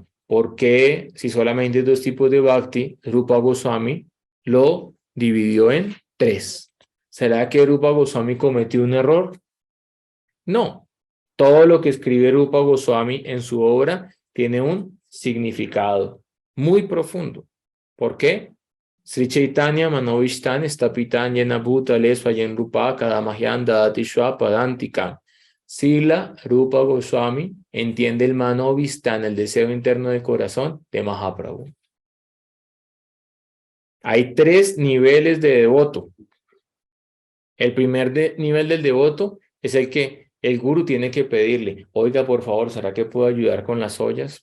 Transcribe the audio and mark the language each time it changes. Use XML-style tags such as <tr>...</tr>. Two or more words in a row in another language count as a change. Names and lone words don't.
<es>¿Por qué, si solamente hay dos tipos de Bhakti, Rupa Goswami lo dividió en tres? ¿Será que Rupa Goswami cometió un error? No. Todo lo que escribe Rupa Goswami en su obra tiene un significado muy profundo. ¿Por qué?</es> <sa>Sri Chaitanya Manovishtan Stapitan Yena Bhutale Swayen Rupa Kadamahyan Dadati Padantika.</sa> <es>Sila Rupa Goswami entiende el Manovishtan, el deseo interno del corazón de Mahaprabhu. Hay tres niveles de devoto. El primer nivel del devoto es el que el gurú tiene que pedirle: oiga, por favor, ¿será que puedo ayudar con las ollas?</es>